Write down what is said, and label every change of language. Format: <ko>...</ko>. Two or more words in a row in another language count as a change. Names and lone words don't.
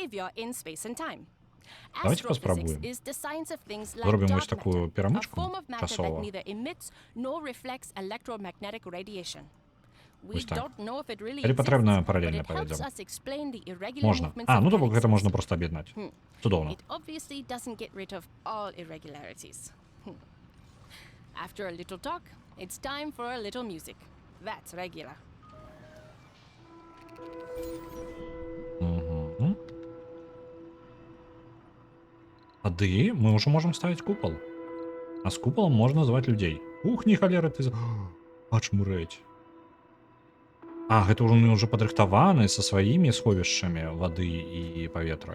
<be>Давайте паспрабуем. Зробім вось такую перамычку часова. Вось так. Калі патрэбна, паралельна павядзем. Можна. Ну то бок гэта можна проста аб'яднаць. Цудоўна.</be> <en>After a little talk, it's time for a little music. That's regular.</en> <be>Тады мы ўжо можам ставіць купал. А з купалом можна зваць людзей. Ух, не халера, ты... Ачмурэць. Гэта ўжо падрыхтаваны са сваімі сховішчамі вады і паветра.</be>